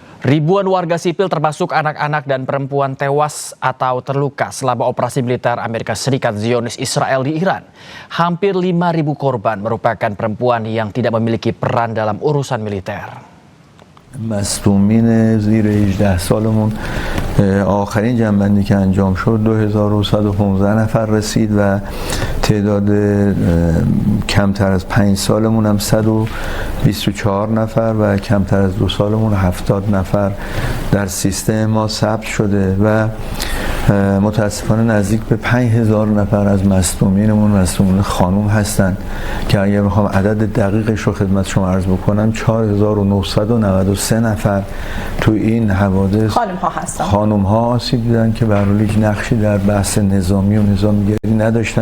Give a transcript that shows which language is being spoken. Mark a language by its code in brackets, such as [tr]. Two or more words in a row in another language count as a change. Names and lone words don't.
[id] Ribuan warga sipil termasuk anak-anak dan perempuan tewas atau terluka selama operasi militer Amerika Serikat Zionis Israel di Iran. Hampir 5.000 korban merupakan perempuan yang tidak memiliki peran dalam urusan militer. [fa] مصدومین زیر 18 سالمون آخرین جنبندی که انجام شد 2115 نفر رسید و تعداد کمتر از 5 سالمون هم 124 نفر و کمتر از 2 سالمون 70 نفر در سیستم ما ثبت شده و متاسفانه نزدیک به 5000 نفر از مصدومینمون مصدومین خانم هستند که اگر بخوام عدد دقیقش رو خدمت شما عرض بکنم 4993 نفر تو این حوادث خانم ها آسیب دیدن که به هر حال هیچ نقشی در بحث نظامی و نظامیگری نداشتن.